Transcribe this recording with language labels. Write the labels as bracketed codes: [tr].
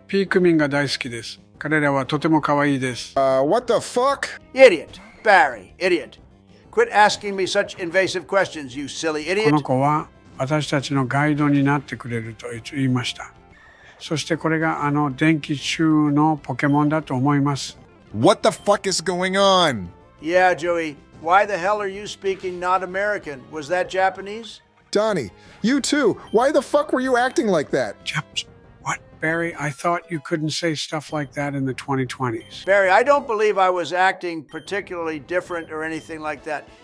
[ja] ピークミンが大好きです。彼らはとても可愛いです。 [en] What the fuck? Idiot. Barry. Idiot. Quit asking me such invasive questions, you silly [ja] こ [en] idiot. [ja] の子は私たちのガイドになってくれると言いました。そしてこれが電気中のポケモンだと思います。 [en] What the fuck is going on? Yeah, Joey. Why the hell are you speaking not American? Was that Japanese? Donnie, you too. Why the fuck were you acting like that? Japs. What? Barry, I thought you couldn't say stuff like that in the 2020s. Barry, I don't believe I was acting particularly different or anything like that.